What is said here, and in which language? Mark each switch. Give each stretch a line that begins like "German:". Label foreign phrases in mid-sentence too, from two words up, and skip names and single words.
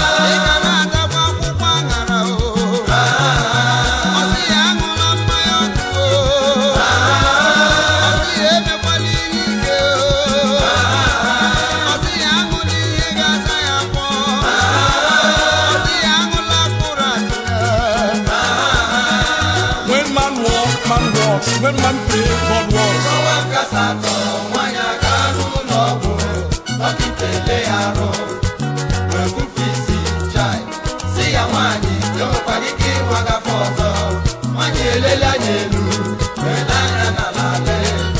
Igbo: Ị ga na-atakwa akwụkwọ aṅara o. Ọ sị ya aṅụla mmanya ọkụ o. Ọ sị ya emekwala ihe ike o. Ọ sị ya aṅụla ihe ga-asa ya afọ. Ọ sị ya aṅụla mkpụrụ asị.
English: When man walk, man walks. When man pray, God walks.
Igbo: Ọnwa nke asatọ, nwaanyị aga n'ụlọ ọgwụ. Dọkịta ele ya arụ. Wee bufe isi, chai. Sị ya, "Nwaanyị, enwekwara ike ịwa gafọ ọzọ." Nwaanyị elele anya elu, wee lee anya n'ala lee.